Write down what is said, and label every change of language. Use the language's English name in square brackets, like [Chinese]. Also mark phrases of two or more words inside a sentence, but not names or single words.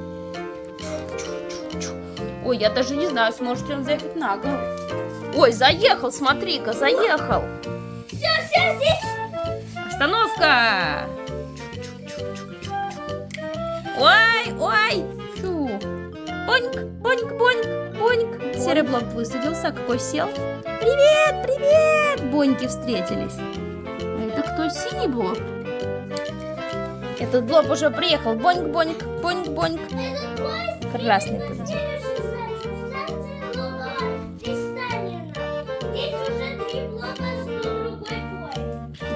[Russian] Ой, я даже не знаю, сможет ли он заехать на гору. Ой, заехал, смотри-ка, заехал. Все, здесь. Остановка! Ой, ой! Чу! Боньк, боньк, боньк, боньк. Серый блоб высадился, а какой сел? Привет, привет! Боньки встретились. А это кто, синий блоб? Этот блоб уже приехал. Боньк, боньк, боньк, боньк. Этот поезд Красный поезд. Здесь уже 3 блока ждут другой поезд.